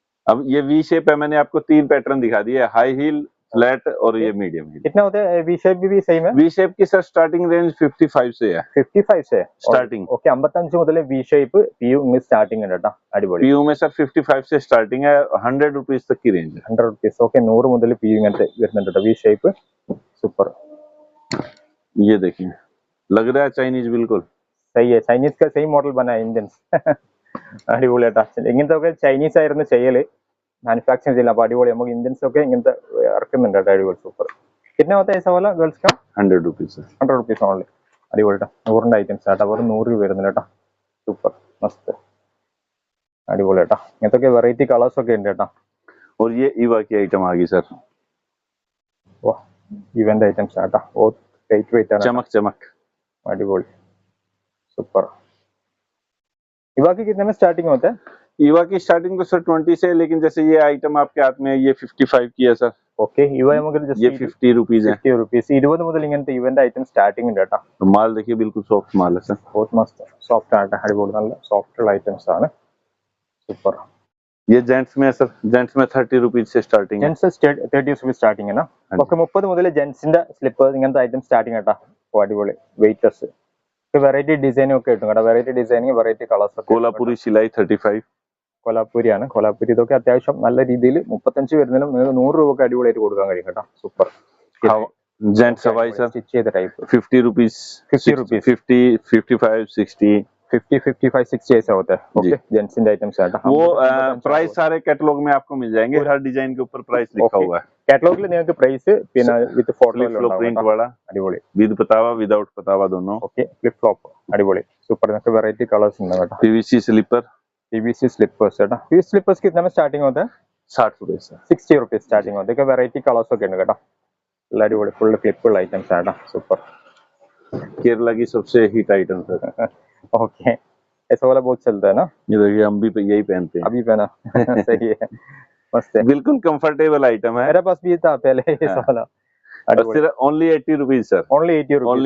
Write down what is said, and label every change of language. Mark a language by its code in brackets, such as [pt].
[hi] अब ये V shape है. मैंने आपको 3 पैटर्न दिखा दिए. हाई हील, फ्लैट और ये मीडियम है। कितना होते हैं? वी शेप भी सेम है? वी शेप की सर स्टार्टिंग रेंज 55 से है। 55 से स्टार्टिंग। [ml] ഓക്കെ 55 മുതൽ V shape P U starting ഉണ്ട് കേട്ടോ. അടിപൊളി. [hi] पीयू में सर 55 से स्टार्टिंग है, 100 रुपीज तक की रेंज है। 100 रुपीस. [ml] ഓക്കെ 100 മുതൽ പി യു ഇങ്ങനത്തെ വരുന്നുണ്ട് കേട്ടോ. V shape super. [hi] ये देखिए लग रहा है चाइनीज बिल्कुल सही है. ചൈനീസ് का സെയിം മോഡൽ बना है इंडियंस. [ml] അടിപൊളി കേട്ടോ. ഇങ്ങനത്തെ ഒക്കെ ചൈനീസ് ആയിരുന്നു ചെയ്യല്, മാനുഫാക്ചറിംഗ് ചെയ്യില്ല. അപ്പൊ അടിപൊളി. നമുക്ക് ഇന്ത്യൻസ് ഒക്കെ ഇങ്ങനത്തെ ഇറക്കുന്നുണ്ട് കേട്ടോ. അടിപൊളി സൂപ്പർ. [hi] कितना होता है ऐसा वाला गर्ल्स का? 100 रुपीज [ml] 100 रुपीस ഓൺലി. അടിപൊളി കേട്ടോ. 100ന്റെ ഐറ്റംസ് ആട്ടോ. വെറും 100 രൂപ വരുന്നില്ല കേട്ടോ. സൂപ്പർ മസ്ത് അടിപൊളി കേട്ടോ. ഇങ്ങനത്തെ വെറൈറ്റി കളേഴ്സ് ഒക്കെ ഉണ്ട് കേട്ടോ. [hi] और ये ईवा की आइटम आ गई सर, वाह इवेंट आइटम्स आटा बहुत लाइट वेट है. चमक चमक अടിപൊളി सुपर. ईवा की कितने में स्टार्टिंग होता है? ईवा की स्टार्टिंग तो सर 20 से है, लेकिन जैसे ये आइटम आपके हाथ में है ये 55 की है सर. ओके ईवा നമുക്ക് ये [ml] ജസ്റ്റ് [hi] 50 रुपीज है. [ml] 50 रुपीस 20 മുതൽ ഇങ്ങനത്തെ ഇവന്റ് ഐറ്റം സ്റ്റാർട്ടിംഗ് ഉണ്ട് കേട്ടോ. [hi] तो माल देखिए बिल्कुल सॉफ्ट माल है सर, बहुत मस्त सॉफ्ट ആട്ടോ. [ml] അടിപൊളി നല്ല സോഫ്റ്റ് ഐറ്റംസ് ആണ്. സൂപ്പർ. [hi] ये जेंट्स में है सर, जेंट्स में 30 रुपीज से स्टार्टिंग है. [ml] ജെന്റ്സ് 30 रुपीस സ്റ്റാർട്ടിംഗ് ആണ്. ഓക്കെ 30 മുതൽ ജെന്റ്സിന്റെ സ്ലിപ്പേഴ്സ് ഇങ്ങനത്തെ ഐറ്റം സ്റ്റാർട്ടിംഗ് കേട്ടോ. ഓ അടിപൊളി വെയിറ്റ്ലെസ് വെറൈറ്റി ഡിസൈനും ഒക്കെ കിട്ടും കേട്ടോ. വെറൈറ്റി ഡിസൈനിങ് വെറൈറ്റി കളേഴ്സ് ഒക്കെ. [hi] कोल्हापुरी सिलाई 35. [ml] കൊലാപ്പൂരി ആണ്. കൊലാപ്പൂരി ഇതൊക്കെ അത്യാവശ്യം നല്ല രീതിയിൽ 35 വരുന്നതിലും നിങ്ങൾക്ക് 100 രൂപക്ക് അടിപൊളിയായിട്ട് കൊടുക്കാൻ കഴിയും കേട്ടോ. സൂപ്പർ. [hi] जेंट्स हवाई सर [ml] സ്റ്റിച്ച് ചെയ്ത ടൈപ്പ് [hi] 50 रुपीज 50 रुपीस 50 55 60 50 55 60 ऐसा होता है. ओके जेंट्स इंड आइटम्स आटा. वो प्राइस सारे कैटलॉग में आपको मिल जाएंगे, हर डिजाइन के ऊपर प्राइस लिखा हुआ है. [ml] കാറ്റലോഗിൽ നിങ്ങൾക്ക് പ്രൈസ് പിന്നെ വിത്ത് ഫോട്ടോ [hi] प्रिंट वाला [ml] അടിപൊളി. [hi] विद पतावा विदाउट पतावा दोनों. [ml] ഓക്കെ ഫ്ലിപ്പ് ഫ്ലോപ്പ് അടിപൊളി സൂപ്പർ. നിങ്ങൾക്ക് വെറൈറ്റി കളേഴ്സ് ഉണ്ട് കേട്ടോ. [hi] पीवीसी स्लीपर पीवीसी स्लीपर्स കേട്ടോ. ഈ സ്ലിപ്പേഴ്സ് कितना में स्टार्टिंग होता है? 60 रुपए से 60 रुपीस स्टार्टिंग होता है. [ml] ഇതൊക്കെ വെറൈറ്റി കളേഴ്സ് ഒക്കെ ഉണ്ട് കേട്ടോ. നല്ല അടിപൊളി ഫുൾ ഫ്ലിപ്പുള്ള ഐറ്റംസ് ആട്ടോ. സൂപ്പർ. [hi] केरला की सबसे हिट आइटम सर. ओके ऐसा वाला बहुत चलता है ना. ये देखिए हम भी यही पहनते हैं. अभी पहना सही है मस्त है. बिल्कुल कंफर्टेबल आइटम है. मेरे पास भी था पहले ऐसा वाला. सिर्फ ओनली 80 रुपीज सर. [ml] ഓൺലി 80 രൂപ.